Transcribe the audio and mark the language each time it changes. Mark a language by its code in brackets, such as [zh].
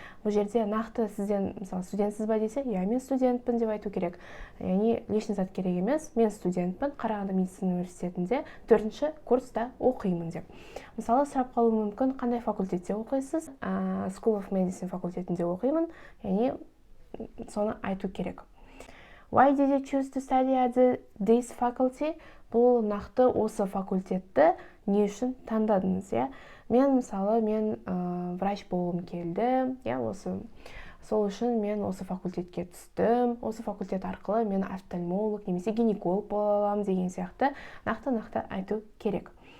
[kk] Бұл жерде нақты сізден, мысалы, студентсіз ба десе, я мен студентпін деп айту керек. Яғни личный зат керек емес, мен студентпін, Қарағанды медицина университетінде 4-ші курста оқимын деп. Мысалы, сұрап қалуы мүмкін, қандай факультетте оқисыз? School of Medicine факультетінде оқимын, яғни соны айту керек. [en] Why did you choose to study at this faculty? [kk] Бұл нақты осы факультетті не үшін таңдадыңыз, иә? Мен, мысалы, врач болғым келді, иә, сол үшін мен осы факультетке түстім. Осы факультет арқылы мен офтальмолог немесе гинеколог бола аламын деген сияқты нақты айту керек.